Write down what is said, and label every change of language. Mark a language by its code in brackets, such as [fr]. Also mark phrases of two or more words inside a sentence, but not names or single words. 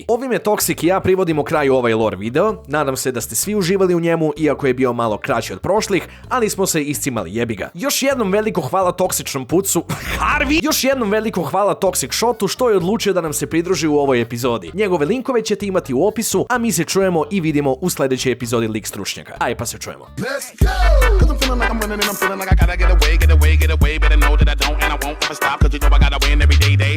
[hr] Ovime Toxic i ja privodimo kraju ovaj lore video, nadam se da ste svi uživali u njemu, iako je bio malo kraći od prošlih, ali smo se iscimali, jebi ga. Još jednom veliko hvala toksičnom pucu, Harvey! Još jednom veliko hvala Toxic Shotu što je odlučio da nam se pridruži u ovoj epizodi. Njegove linkove ćete imati u opisu, a mi se čujemo i vidimo u sljedećoj epizodi Lig stručnjaka. Aj pa se čujemo. [en] Let's go! 'Cause I'm feeling like I'm winning and I'm feeling like I gotta get away, but I know that I don't and I won't ever stop, 'cause you know I gotta win every day.